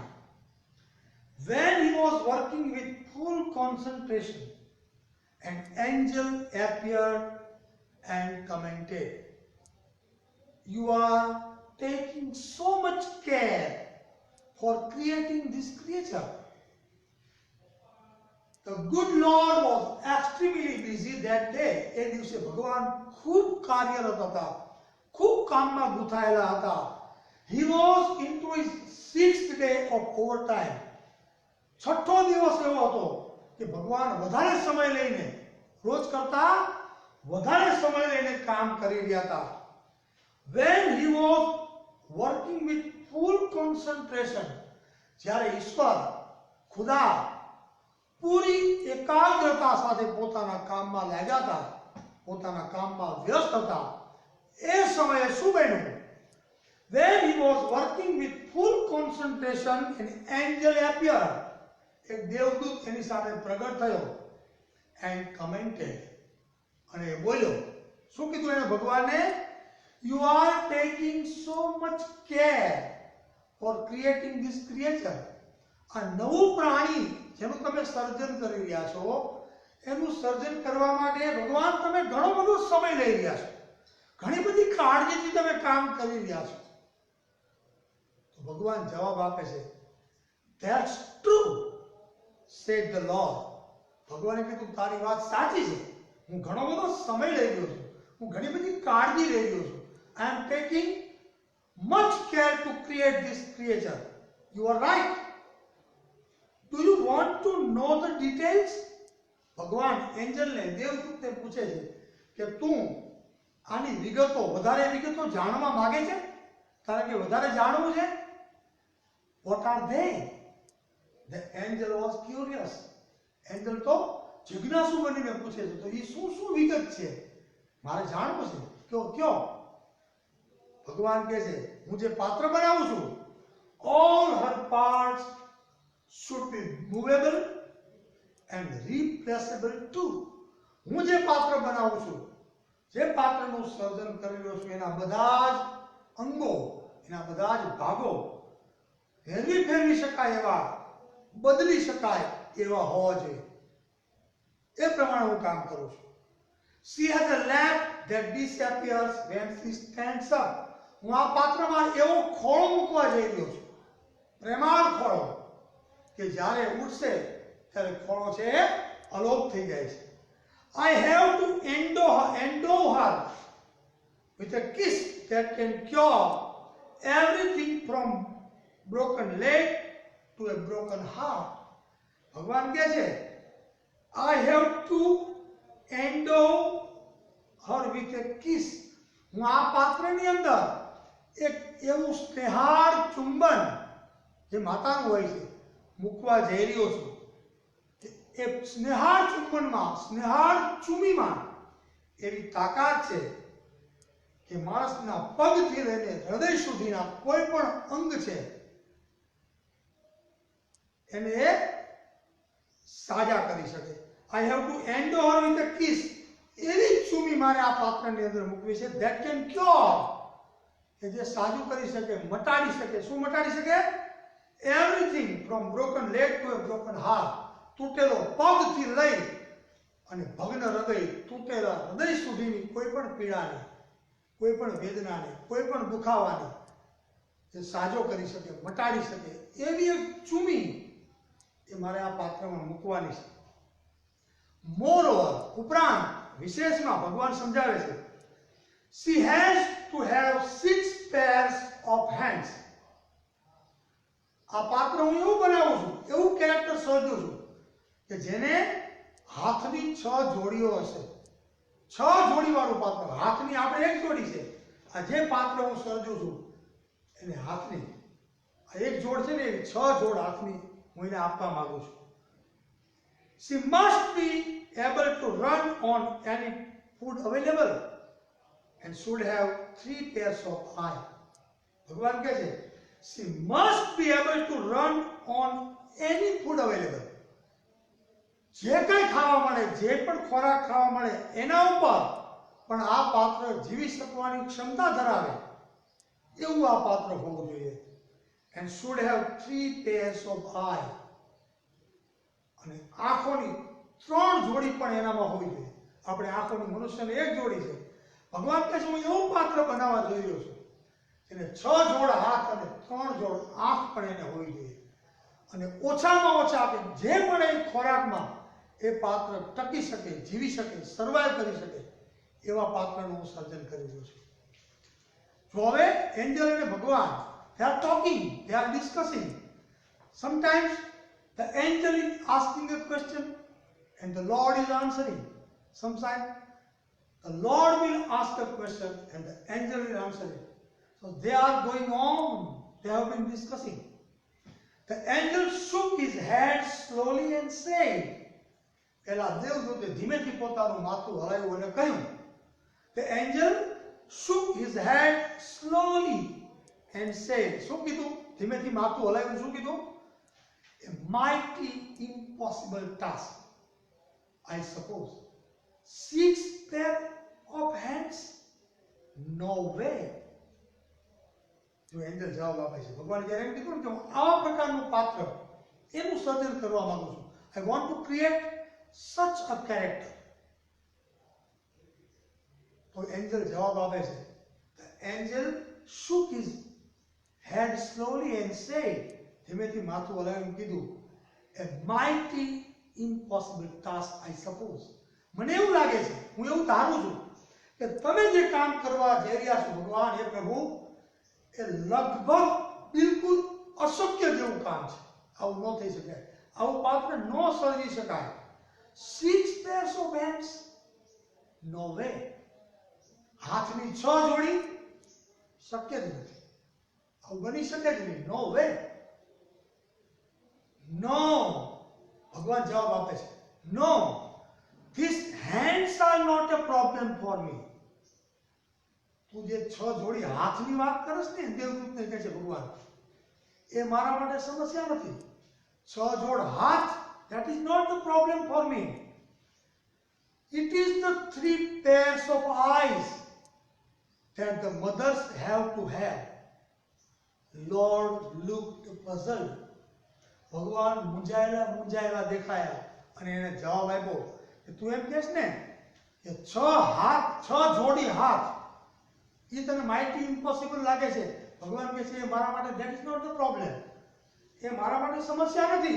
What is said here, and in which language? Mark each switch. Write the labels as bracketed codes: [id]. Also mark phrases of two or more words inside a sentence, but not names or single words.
[en] When he was working with full concentration, an angel appeared and commented, "You are taking so much care for creating this creature." The good Lord was extremely busy that day. [gu] એ દિવસે ભગવાન ખૂબ કાર્યરત હતા, ખૂબ કામમાં ગૂંથાયેલા હતા. [en] He was into his 6th day of overtime. [gu] છઠ્ઠો દિવસ એવો હતો કે ભગવાન વધારે સમય લઈને, રોજ કરતા વધારે સમય લઈને કામ કરી રહ્યા હતા. [en] When he was working with full concentration, [gu] જ્યારે ઈશ્વર ખુદા પૂરી એકાગ્રતા સાથે પોતાના કામમાં લાગ્યા હતા, પોતાના કામમાં વ્યસ્ત હતા, એ સમયે શું બન્યું? [en] When he was working with full concentration, an angel appeared. [gu] એક દેવદૂત એની સામે પ્રગટ થયો. [en] And commented, [gu] અને બોલ્યો, શું કીધું એને ભગવાને? [en] You are taking so much care for creating this creature. [gu] આ નવું પ્રાણી જેનું તમે સર્જન કરી રહ્યા છો, એનું સર્જન કરવા માટે ભગવાન તમે ઘણો બધો સમય લઈ રહ્યા છો, ઘણી બધી કાળજીથી તમે કામ કરી રહ્યા છો. તો ભગવાન જવાબ આપે છે, [en] That's true, said the Lord. [gu] ભગવાને કીધું તારી વાત સાચી છે, હું ઘણો બધો સમય લઈ રહ્યો છું, હું ઘણી બધી કાળજી લઈ રહ્યો છું. [en] I am taking much care to create this creature. You are right. Do you want to know the details? [gu] ભગવાન એન્જલને, દેવદૂતને પૂછે છે કે તું આની વિગતો, વધારે વિગતો જાણવા માંગે છે? તારે કે વધારે જાણવું છે? [en] What are they? The angel was curious. [gu] એન્જલ તો જિજ્ઞાસુ બનીને પૂછે છે, તો એ શું શું વિગત છે મારે જાણવું છે, કયો કયો? ભગવાન કહે છે, હું જે પાત્ર બનાવું છું, [en] all her parts should be movable and replaceable too. [gu] હું જે પાત્ર બનાવું છું, જે પાત્રનું સર્જન કરી રહ્યો છું, એના બધા જ અંગો, એના બધા જ ભાગો ફેરવી શકાય એવા, બદલી શકાય એવા હોવા જોઈએ. એ પ્રમાણે હું કામ કરું છું. [en] She has a lap that disappears when she stands up. [gu] હું આ પાત્રમાં એવો ખોળો મૂકવા જઈ રહ્યો છું, પ્રેમાળ ખોળો, કે જ્યારે ઉઠશે ત્યારે ખોળો છે એ અલોપ થઈ જાય છે. [en] I have to endow her with a kiss that can cure everything from broken leg to a broken heart. [gu] ભગવાન કહે છે, [en] I have to endow her with a kiss. [gu] હું આ પાત્રની અંદર એક એવું સ્નેહાળ ચુંબન જે માતાનું હોય છે મૂકવા જઈ રહ્યો છું. એ સ્નેહાળ ચુંબનમાં, સ્નેહાળ ચુમીમાં એવી તાકાત છે કે માણસના પગથી લઈને હૃદય સુધીના કોઈ પણ અંગ છે એને એ સાજા કરી શકે. [en] I have to endow her with a kiss. [gu] એવી ચૂમી મારે આ પાત્રની અંદર મૂકવી છે [en] that can cure, [gu] કે જે સાજું કરી શકે, મટાડી શકે. શું મટાડી શકે? [en] Everything from broken leg to a broken heart. [gu] તૂટેલો પગથી લઈ અને ભગ્ન હૃદય, તૂટેલા હૃદય સુધીની કોઈ પણ પીડાને, કોઈ પણ વેદનાને, કોઈ પણ દુખાવાને જે સાજો કરી શકે, મટાડી શકે એવી એક ચૂમી એ મારે આ પાત્રમાં મૂકવાની છે. મોરઓવર, ઉપરાંત વિશેષમાં ભગવાન સમજાવે છે, [en] she has to have 6 pairs of hands. [gu] આ પાત્ર હું એવું બનાવું છું, એવું કેરેક્ટર સર્જું છું કે જેને હાથની 6 જોડીઓ હશે. 6 જોડી વાળું પાત્ર. હાથની આપણે એક જોડી છે. આ જે પાત્ર હું સર્જું છું એને હાથની આ એક જોડ છે ને, એવી 6 જોડ હાથની હું એને આપવા માંગુ છું. [en] She must be able to run on any food available and should have 3 pairs of eyes. [gu] ભગવાન કહે છે, [en] she must be able to run on any food available. [gu] જે કંઈ ખાવા મળે, જે પણ ખોરાક ખાવા મળે એના ઉપર પણ આ પાત્ર જીવી શકવાની ક્ષમતા ધરાવે એવું આ પાત્ર હોવું જોઈએ. [en] And should have 3 pairs of eyes. [gu] અને આંખોની 3 જોડી પણ એનામાં હોવી જોઈએ. આપણે આંખોની મનુષ્યને એક જોડી છે. ભગવાન કહે છે, હું એવું પાત્ર બનાવવા જઈ રહ્યો છું એને 6 જોડ હાથ અને 3 જોડ આંખ પણ એને હોવી જોઈએ. અને ઓછામાં ઓછા કે જે મળે એ ખોરાકમાં એ પાત્ર ટકી શકે, જીવી શકે, સર્વાઈવ કરી શકે એવા પાત્રનું હું સર્જન કરી રહ્યો છું. જો હવે એન્જલ અને ભગવાન, [en] they are talking, they are discussing. Sometimes the angel is asking a question and the Lord is answering. Sometimes the Lord will ask a question and the angel will answer it. So they are going on, they have been discussing. The angel shook his head slowly and said, [gu] પેલા દેવદૂતે ધીમેથી પોતાનું માથું હલાવ્યું અને કહ્યું. [en] The angel shook his head slowly and said, [gu] શું કીધું? ધીમેથી માથું હલાવ્યું, શું કીધું? [en] A mighty impossible task, I suppose. 6 pair of hands? No way. [gu] જો એન્જલ જવાબ આપે છે, ભગવાન જ્યારે એમ કીધું કે હું આવા પ્રકારનું પાત્ર એનું સર્જન કરવા માંગુ છું. [en] I want to create such a character. [gu] તો એન્જલ જવાબ આપે છે. [en] The angel shook his head slowly and said, [gu] ધીમેથી માથું હલાવીને કીધું, [en] a mighty impossible task, I suppose. [gu] મને એવું લાગે છે, હું એવું ધારું છું કે તમે જે કામ કરવા જઈ રહ્યા છો ભગવાન, હે પ્રભુ, એ લગભગ બિલકુલ અશક્ય જેવું કામ છે. આવું ન થઈ શકે, આવું પાત્ર ન સર્જી શકાય. [en] 6 pairs of hands? No way. [gu] હાથની 6 જોડી? શક્ય જ નથી. આવું બની શકે જ નહીં. [en] No way. No. [gu] ભગવાન જવાબ આપે છે, [en] No. These hands are not a problem for me. [gu] તું જે 6 જોડી હાથની વાત કરસ ને, દેવદૂતને કહે છે ભગવાન, એ મારા માટે સમસ્યા નથી. 6 જોડ હાથ, [en] that is not the problem for me. It is the 3 pairs of eyes that the mothers have to have. Lord looked puzzled. [gu] ભગવાન મૂંઝાયેલા દેખાયા અને એને જવાબ આપ્યો કે તું એમ કહેશ ને કે 6 હાથ 6 જોડી હાથ એ તને [en] mighty impossible [gu] લાગે છે, ભગવાન કહે છે એ મારા માટે [en] that is not the problem, [gu] એ મારા માટે સમસ્યા નથી.